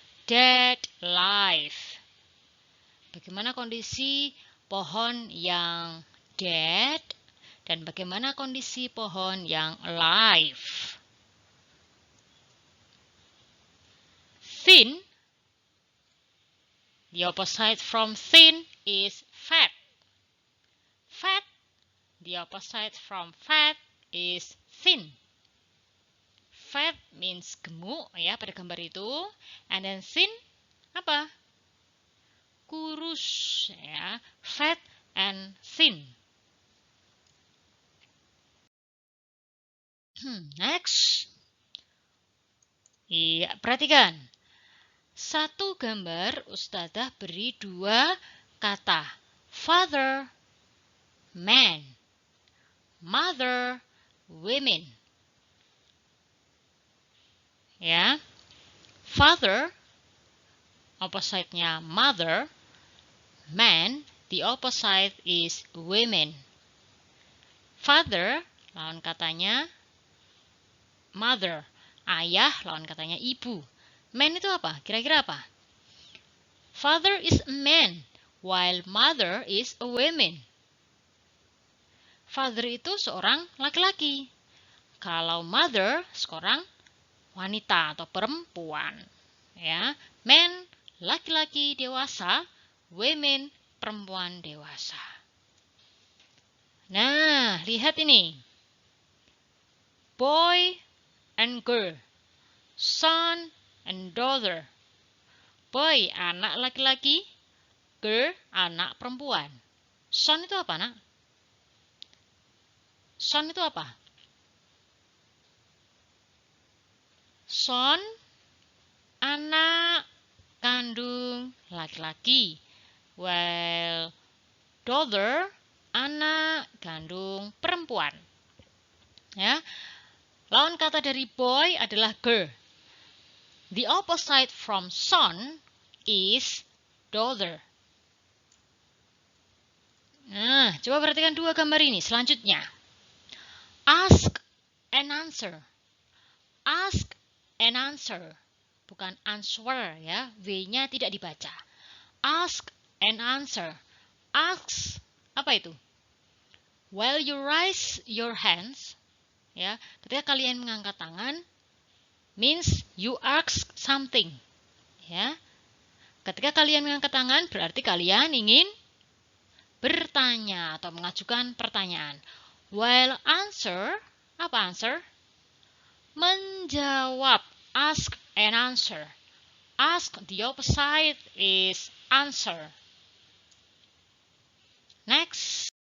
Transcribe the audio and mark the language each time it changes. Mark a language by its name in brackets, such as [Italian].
[Indonesian] Dead, alive. Bagaimana kondisi pohon yang dead dan bagaimana kondisi pohon yang alive? [English] Thin, the opposite from thin is fat. Fat, the opposite from fat is thin. Fat means [Indonesian] gemuk ya pada gambar itu. [English] And then [Indonesian] thin apa? Kurus ya. [English] Fat and thin. [Indonesian] Next. Iya, perhatikan. Satu gambar Ustadzah beri dua kata. [English] Father, man. Mother, women. [Indonesian] Ya. Father, opposite-nya mother. [English] Man, the opposite is women. Father, [Indonesian] lawan katanya [English] mother. [Indonesian] Ayah, lawan katanya ibu. Man itu apa? Kira-kira apa? [English] Father is a man, while mother is a woman. [Indonesian] Father itu seorang laki-laki. Kalau mother, seorang wanita atau perempuan. Ya, man, laki-laki dewasa, women, perempuan dewasa. Nah, lihat ini. Boy and girl. Son and daughter. Boy, anak laki-laki. Girl, anak perempuan. Son itu apa, nak? Son itu apa? Son, anak kandung laki-laki. [English] Well, [Indonesian] daughter, anak kandung perempuan. Ya. Lawan kata dari boy adalah girl. [English] The opposite from son is daughter. [Indonesian] Nah, coba perhatikan dua gambar ini. Selanjutnya. Ask and answer. Ask and answer. Bukan answer ya. W-nya tidak dibaca. Ask and answer. [English] Ask, [Indonesian] apa itu? [English] While you raise your hands, ya, [Indonesian] ketika kalian mengangkat tangan, [English] means you ask something. Ya. [Indonesian] Ketika kalian mengangkat tangan, berarti kalian ingin bertanya atau mengajukan pertanyaan. While answer, apa answer? Menjawab. [English] Ask and answer. Ask, the opposite is answer. Next.